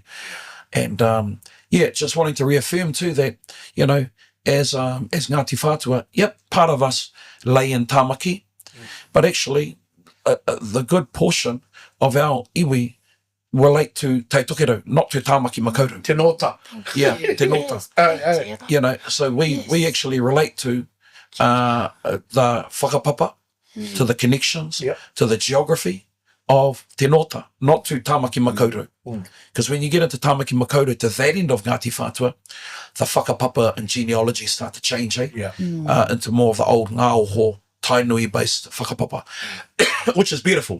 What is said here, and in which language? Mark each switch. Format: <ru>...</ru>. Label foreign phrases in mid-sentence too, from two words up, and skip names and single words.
<en>And just wanting to reaffirm too that, you know, as Ngāti Whātua, part of us lay in Tāmaki, but actually the good portion of our iwi relate to Te Tokerau, not to Tāmaki Makaurau. Te nota. Yeah, te nota. You know, so we actually relate to the whakapapa, to the connections, to the geography of te nota, not to Tāmaki Makaurau. Because when you get into Tāmaki Makaurau, to that end of Ngāti Whātua, the whakapapa and genealogy start to change, into more of the old ngāoho, tainui-based whakapapa, which is beautiful.</en>